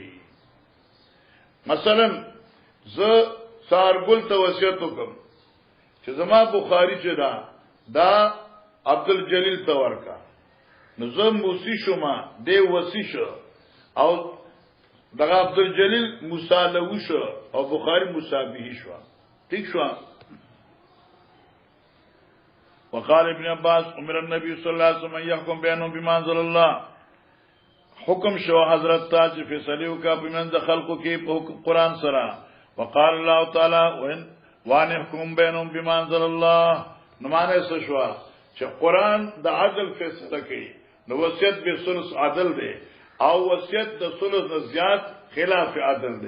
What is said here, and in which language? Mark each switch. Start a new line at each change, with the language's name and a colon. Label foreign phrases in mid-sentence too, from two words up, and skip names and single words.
Pashto: مثلا زه سارګل ته وصیت وکم چې زما بخاری چې دا عبدالجلیل ته ورکا، نو زه موسی شوما دی وصی شو، او دغه عبدالجلیل موسی له شو او بخاری موسی به شو. ٹھیک شو.
Arabic: وقال ابن عباس امر النبي صلی الله علیه وسلم يحكم بينهم بما انزل الله.
Pashto: حکم شو حضرت تا چې فیصله وکا په منځ خلقو کې په قران سره.
Arabic: وقال الله تعالی وان يحكم بينهم بما انزل الله.
Pashto: نو معنی څه شو چې قران د عدل فیصله کوي، نو وصیت به ثلث عدل دی، او وصیت د ثلث نه زیات خلاف عدل دی.